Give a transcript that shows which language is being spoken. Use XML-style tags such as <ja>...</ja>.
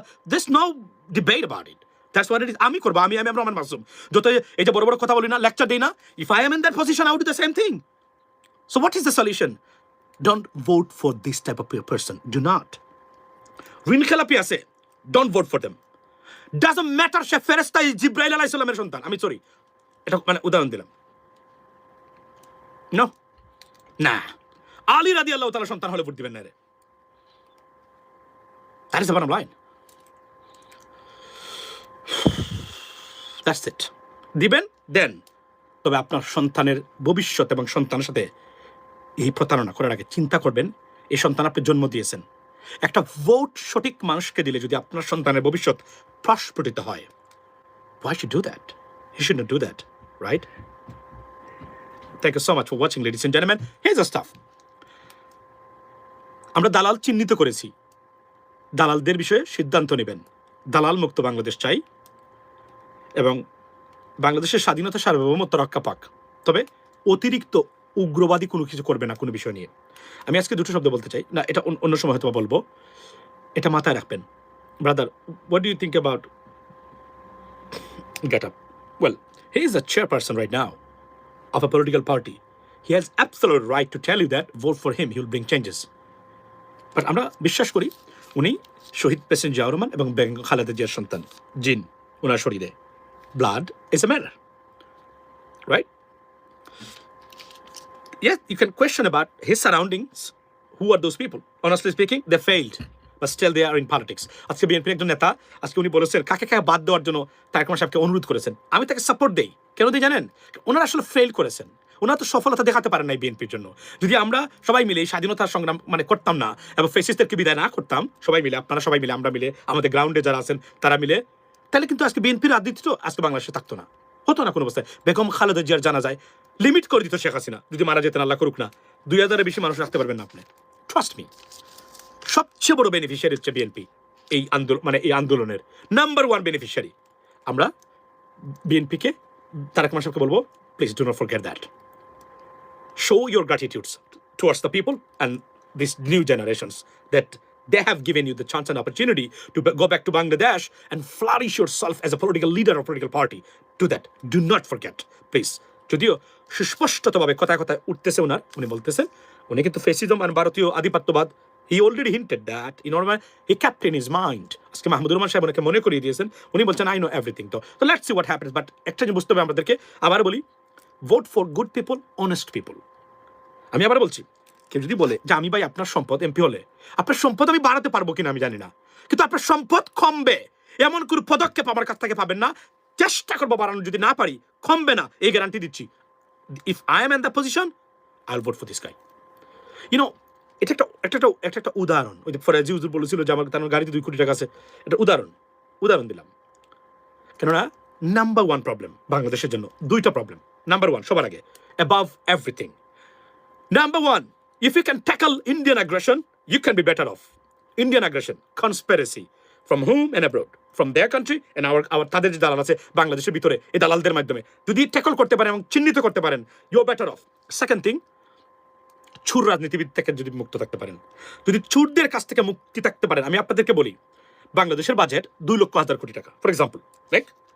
<en>There's no debate about it. That's what it is.</en> <bn>আমি করবো,</bn> <en>আমি রহমান মাসুম।</en> <bn>যত এই যে বড় বড় কথা বলি না, লেকচার দিই না,</bn> <en>if I am in that position I would do the same thing. So what is the solution? Don't vote for this type of person. Do not.</en> <bn>ঋণ খেলাপি আছে,</bn> <en>don't vote for them. Doesn't matter</en> <bn>সে ফেরেশতা জিবরাইল আলাইহিস সালামের সন্তান, আমি sorry এটা মানে উদাহরণ দিলাম। নো, না, আলী রাদিয়াল্লাহু তাআলা সন্তান হলে ভোট দিবেন না রে।</bn> <en>That is the bottom line. That's it.</en> <bn>দিবেন দেন, তবে আপনার সন্তানের ভবিষ্যৎ এবং সন্তানের সাথে এই প্রতারণা করার আগে চিন্তা করবেন, এই সন্তান আপনি জন্ম দিয়েছেন। একটা ভোট সঠিক মানুষকে দিলে যদি আপনার সন্তানের ভবিষ্যৎ প্রস্ফুটিত হয়,</bn> <en>why should do that? He should not do that, right? Thank you so much for watching, ladies and gentlemen. Here's the stuff.</en> <bn>আমরা দালাল চিহ্নিত করেছি, দালালদের বিষয়ে সিদ্ধান্ত নেবেন। দালাল মুক্ত বাংলাদেশ চাই এবং বাংলাদেশের স্বাধীনতা সার্বভৌমত্ব রক্ষা পাক, তবে অতিরিক্ত উগ্রবাদী কোনো কিছু করবে না কোনো বিষয় নিয়ে। আমি আজকে দুটো শব্দ বলতে চাই, না এটা অন্য সময় হয়তো বলবো, এটা মাথায় রাখবেন।</bn> <en>Brother, what do you think about get up? Well, he is a chairperson right now of a political party. He has absolute right to tell you that vote for him, he will bring changes.</en> <bn>But আমরা বিশ্বাস করি উনি শহীদ president Ziaur Rahman এবং বেগম খালেদা জিয়ার সন্তান, জিন ওনার শরীরে,</bn> <en>blood is a matter, right? Yes, you can question about his surroundings. Who are those people? Honestly speaking, they failed, but still they are in politics.</en> <bn>আজকে বিএনপির একজন নেতা আজকে উনি বলেছেন কাকে কাকে বাদ দেওয়ার জন্য তারেক রহমান সাহেবকে অনুরোধ করেছেন। আমি তাকে সাপোর্ট দেই। কেন দিই জানেন? ওনারা আসলে ফেল করেছেন, ওনারা তো সফলতা দেখাতে পারেন নাই বিএনপির জন্য। যদি আমরা সবাই মিলে স্বাধীনতার সংগ্রাম মানে করতাম না এবং ফ্যাসিস্টদেরকে বিদায় না করতাম, সবাই মিলে, আপনারা সবাই মিলে, আমরা মিলে, আমাদের গ্রাউন্ডে যারা আছেন তারা মিলে, তাহলে কিন্তু আজকে বিএনপির রাজনীতি তো আজকে বাংলাদেশে থাকতো না, হতো না কোনো অবস্থায়। বেগম খালেদা জিয়ার জানা যায় লিমিট করে দিত শেখ হাসিনা, যদি মারা যেতেন, আল্লাহ করুক না, 2000-এর বেশি মানুষ রাখতে পারবেন না আপনি,</bn> <en>Trust me.</en> <bn>সবচেয়ে বড় বেনিফিশিয়ারি হচ্ছে বিএনপি এই আন্দোলন, মানে এই আন্দোলনের নাম্বার 1 বেনিফিশিয়ারি। আমরা বিএনপিকে, তারেক রহমান সাহেবকে বলবো,</bn> <en>Please do not forget that. Show your gratitude towards the people and these new generations that they have given you the chance and opportunity to go back to Bangladesh and flourish yourself as a political leader or political party. Do that. Do not forget, please.</en> <bn>যদিও সুস্পষ্টভাবে কথায় কথায় উঠতেছে ওনার, উনি বলতেছেন উনি কিন্তু fascism আর ভারতীয় আধিপত্যবাদ,</bn> <en>he already hinted that, you know, he kept in his mind.</en> <bn>আজকে মাহমুদুর রহমান সাহেব ওনাকে মনে করিয়ে দিয়েছেন, উনি বলছেন</bn> <en>I know everything.</en> <bn>তো</bn> <en>let's see what happens.</en> <bn>But একটা জিনিস বুঝতে হবে আমাদেরকে, আবার বলি,</bn> <en>vote for good people, honest people.</en> <bn>আমি আবার বলছি, কেউ যদি বলে যে আমি ভাই আপনার সম্পদ এমপি হলে আপনার সম্পদ আমি বাড়াতে পারবো কিনা আমি জানি না, কিন্তু আপনার সম্পদ কমবে এমন কোনো পদক্ষেপ আমার কাছ থেকে পাবেন না। চেষ্টা করবো বাড়ানো, যদি না পারি কমবে না, এই গ্যারান্টি দিচ্ছি।</bn> <en>If I am in the position I will vote for this guy.</en> <bn>YONO, এটা একটা উদাহরণ। ওই যে ফরাজি হুজুর বলেছিল যে আমার তার গাড়িতে 2 কোটি টাকা আছে, এটা উদাহরণ দিলাম। কেননা নাম্বার 1 প্রবলেম বাংলাদেশের জন্য, 2টা প্রবলেম।</bn> <en>number 1</en> <bn>সবার আগে,</bn> <en>Above everything, number 1, if you can tackle Indian aggression, you can be better off. Indian aggression, conspiracy, from whom and abroad, from their country and our</en> <bn>তাদের যে দালাল আছে বাংলাদেশের ভিতরে, এই দালালদের মাধ্যমে যদি ট্যাকল করতে পারেন</bn> <en>এবং চিহ্নিত করতে পারেন, you're better off. Second thing,</en> <bn>ছুর রাজনীতিবিদ থেকে যদি মুক্ত থাকতে পারেন, যদি চুরদের কাছ থেকে মুক্তি থাকতে পারেন, আমি আপনাদেরকে বলি বাংলাদেশের বাজেট 2,00,000 কোটি টাকা</bn> <en>For example, right?</en>